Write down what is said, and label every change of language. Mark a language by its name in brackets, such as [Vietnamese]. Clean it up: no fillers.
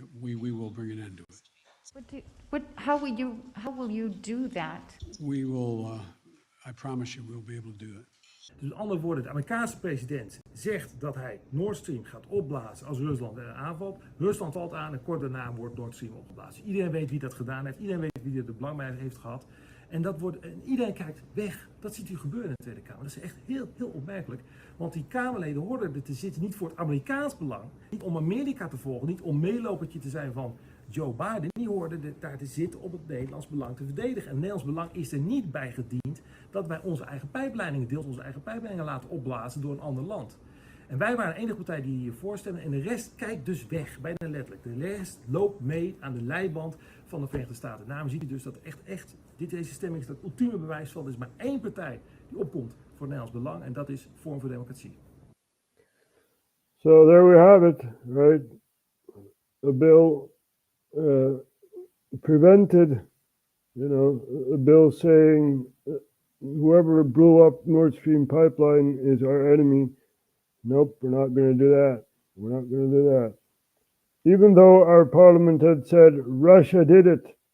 [English] We will bring an end to it. How will you do that? We will, I promise you, we'll be able to do it. [Dutch] Dus met andere woorden, de Amerikaanse president zegt dat hij Nord Stream gaat opblazen als Rusland aanvalt. Rusland valt aan en kort daarna wordt Nord Stream opgeblazen. Iedereen weet wie dat gedaan heeft. Iedereen weet wie er de belang bij heeft gehad. En iedereen kijkt weg. Dat ziet u gebeuren in de Tweede Kamer. Dat is echt heel, heel opmerkelijk. Want die Kamerleden hoorden er te zitten niet voor het Amerikaans belang. Niet om Amerika te volgen. Niet om meelopertje te zijn van Joe Biden. Die hoorden daar te zitten om het Nederlands belang te verdedigen. En het Nederlands belang is er niet bij gediend dat wij onze eigen pijpleidingen, deels onze eigen pijpleidingen laten opblazen door een ander land. En wij waren de enige partij die hiervoor stemde. En de rest kijkt dus weg, bijna letterlijk. De rest loopt mee aan de leiband van de Verenigde Staten. Daarom ziet u dus dat deze stemming is het ultieme bewijs van. Er is maar één partij die opkomt voor het Nederlands belang. En dat is Forum voor Democratie. [English] So there we have it, right? A bill prevented, a bill saying whoever blew up Nord Stream pipeline is our enemy. Nope, we're not going to do that. We're not going to do that. Even though our parliament had said Russia did it.